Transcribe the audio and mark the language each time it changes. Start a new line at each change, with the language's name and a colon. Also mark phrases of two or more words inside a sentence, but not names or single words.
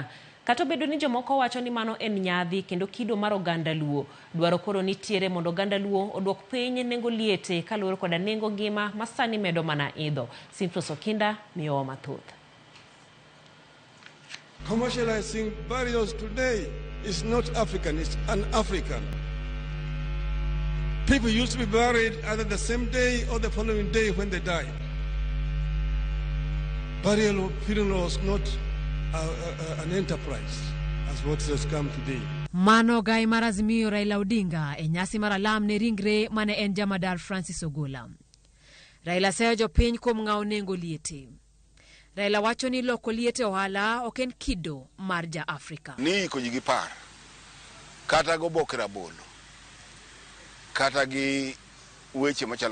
Luo (Kenya and Tanzania): Kata obedo ni jomoko wacho ni mano en nyadhi kendo kido mar oganda luo, dwaro koro nitiere mondo oganda luo odwok piny nengo liete kaluwore koda nengo ngima masani medo mana idho. Simfros Okinda miyowa mathoth.
English: Commercializing burials today is not African, it's un-African. People used to be buried either the same day or the following day when they died. Burial or funeral was not an enterprise as what has come today.
Luo (Kenya and Tanzania): Mano gai mar Azimio Raila Odinga e nyasi mar alam ne ringre mane en jamadar Francis Ogola. Raila seyo jopiny kuom ng'aw nengo liete. Raila wacho ni loko liete ohala ok en kido mar ja Afrika. Ni ko jigi par kata go bokra bolo kata gi weche machalo